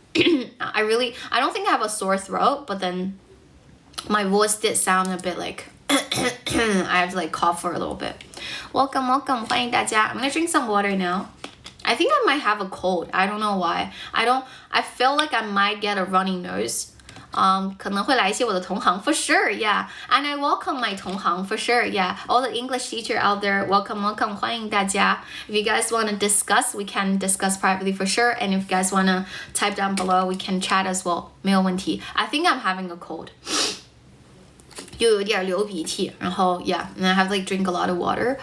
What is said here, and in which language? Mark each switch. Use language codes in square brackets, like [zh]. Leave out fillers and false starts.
[en] I don't think I have a sore throat, but then my voice did sound a bit like I have to like cough for a little bit. Welcome. [zh] 欢迎大家. [en] I'm gonna drink some water now. I think I might have a cold. I don't know why. I feel like I might get a runny nose. [zh] 可能会来一些我的同行 [en] for sure, yeah. And I welcome my 同行 for sure, yeah. All the English teacher out there, welcome. [zh] 欢迎大家. [en] If you guys want to discuss, we can discuss privately for sure. And if you guys want to type down below, we can chat as well. [zh] 没有问题. [en] I think I'm having a cold. [zh] 又有点流鼻涕，然后 [en] yeah, and I have to like drink a lot of water.